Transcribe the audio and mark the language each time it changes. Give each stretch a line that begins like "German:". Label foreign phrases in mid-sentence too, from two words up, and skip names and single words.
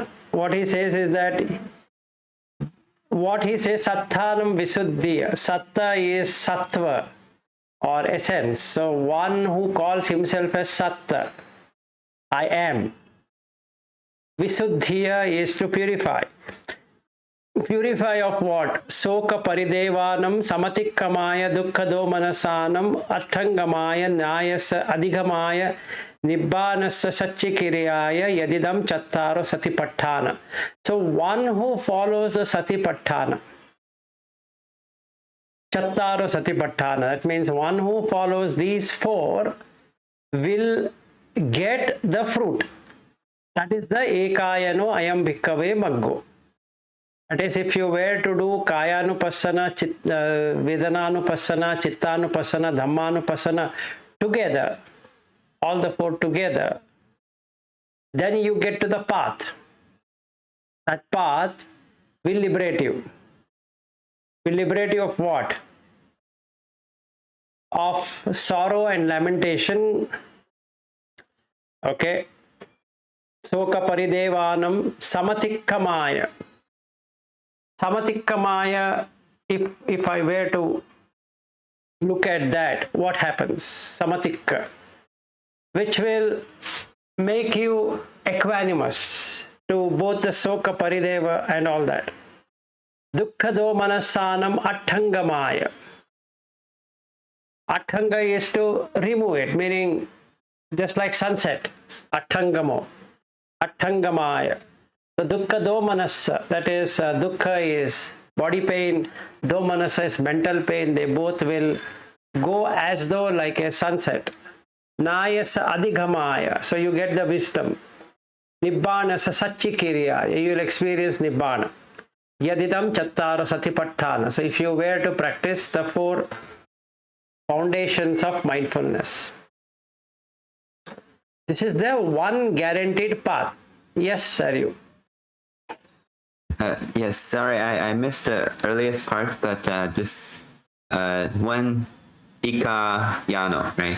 English: What he says is that,
Pali: Satthanam Visuddhiya.
English: Satta is Sattva or essence. So one who calls himself as Satta, I am. Visuddhiya is to purify. Purify of what?
Pali: Soka paridevanam samatikkamaya dukkado manasanam attangamaya nyayasa adhigamaya nibbanasya satchikiriyaya yadidam chattaro satipatthana.
English: So one who follows the satipatthana,
Pali: chattaro satipatthana,
English: that means one who follows these 4 will get the fruit. That is the
Pali: ekayano ayam bhikkhave maggo.
English: That is, if you were to do
Pali: kayanupassana, vedananupassana, chittanupassana, dhammanupassana
English: together, all the 4 together, then you get to the path. That path will liberate you. Will liberate you of what? Of sorrow and lamentation. Okay.
Pali: Soka paridevanam samatikkamaya. Samatikkamaya,
English: if I were to look at that, what happens? Samatikka, which will make you equanimous to both the
Pali: Soka Parideva
English: and all that.
Pali: Dukkha domanasanam attangamaya.
English: Attanga is to remove it, meaning just like sunset.
Pali: Attangamo. Attangamaya. The dukkha domanasa,
English: that is, dukkha is body pain, domanasa is mental pain. They both will go as though like a sunset.
Pali: Nayasa adhigamaya,
English: so you get the wisdom.
Pali: Nibbanasa satchikirya,
English: you will experience nibbana.
Pali: Yadidam chattara satipattana,
English: so if you were to practice the 4 foundations of mindfulness, this is the one guaranteed path. Yes, Saryu. Yes, sorry, I missed the earliest part, but this one ikayano, right?